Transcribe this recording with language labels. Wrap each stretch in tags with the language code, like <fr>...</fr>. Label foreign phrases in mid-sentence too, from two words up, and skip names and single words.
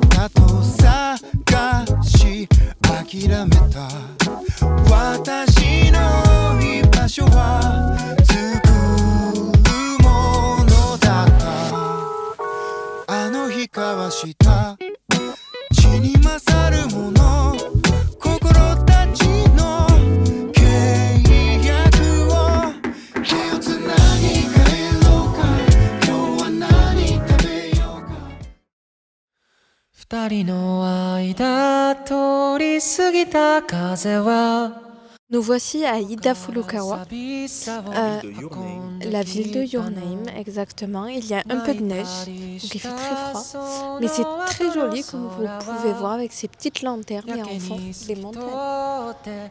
<ja>たと探し諦めた私の居場所は作るものだったあの日交わした血に勝るもの心たちの契約を手をつなぎ帰ろうか今日は何食べようか二人の間通り過ぎた風は</ja> <fr>Nous voici à Ida Furukawa, la ville de Your Name, exactement. Il y a un peu de neige, donc il fait très froid. Mais c'est très joli, comme vous pouvez voir, avec ces petites lanternes et en fond, les montagnes.</fr>